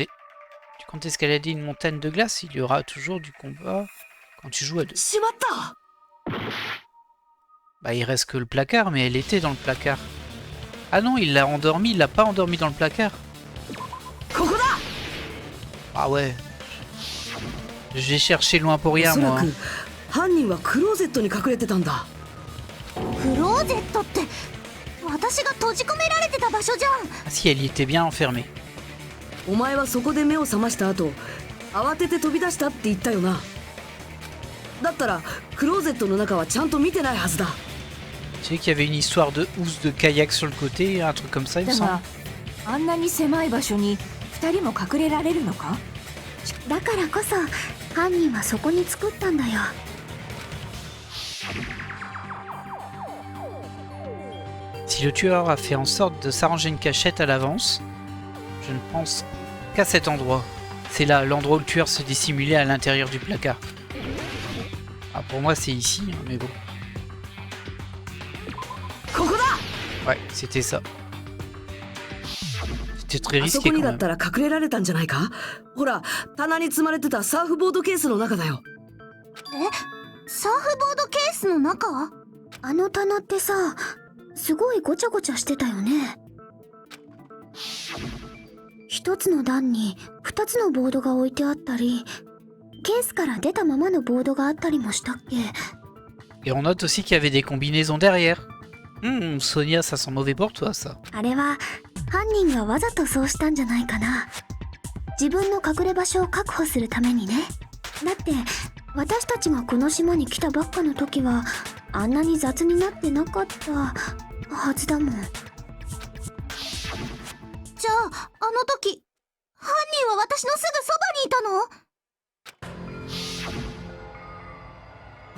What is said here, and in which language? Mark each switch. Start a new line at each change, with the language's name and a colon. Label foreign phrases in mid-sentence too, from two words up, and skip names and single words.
French: Tu comptes escalader une montagne de glace, il y aura toujours du combat quand tu joues à deux. Bah il reste que le placard, mais elle était dans le placard. Ah non, il l'a endormi, il l'a pas endormi dans le placard. Ah ouais. Je vais chercher loin pour rien moi.
Japanese: 犯人はクローゼットに隠れてたんだ。クローゼットって私が閉じ込められてた場所じゃん。
French: Ah si, elle y était bien enfermée.
Japanese: お前はそこで目を覚ました後、慌てて飛び出したって言ったよな。だったらクローゼットの中はちゃんと見てないはずだ。
French: Tu sais qu'il y avait une histoire de housse de kayak sur le côté, un truc comme ça, il me semble.
Japanese: あんなに狭い場所に2人も隠れられるのか。だからこそ犯人はそこに作ったんだよ。
French: Si le tueur a fait en sorte de s'arranger une cachette à l'avance, je ne pense qu'à cet endroit. C'est là, l'endroit où le tueur se dissimulait à l'intérieur du placard. Ah, pour moi c'est ici, hein, mais bon. Ouais, c'était ça. C'était très
Japanese: あそ
French: risqué
Japanese: こに
French: quand
Japanese: だっ
French: même.
Japanese: たら隠れられたんじゃないか。ほら、棚に積まれてたサーフボードケースの中だよ。サーフボードケースの中？あの棚ってさ、すごいごちゃごちゃしてたよね。一つの段に二つのボードが置いてあったり、ケースから出たままのボードがあったりもしたっけ？
French: Et on note aussi qu'il y avait des combinaisons derrière. Sonia, ça sent mauvais pour toi, ça.
Japanese: あれは犯人がわざとそうしたんじゃないかな。自分の隠れ場所を確保するためにね。だって私たちがこの島に来たばっかの時はあんなに雑になってなかったはずだもん。じゃああの時犯人は私のすぐそばにいたの？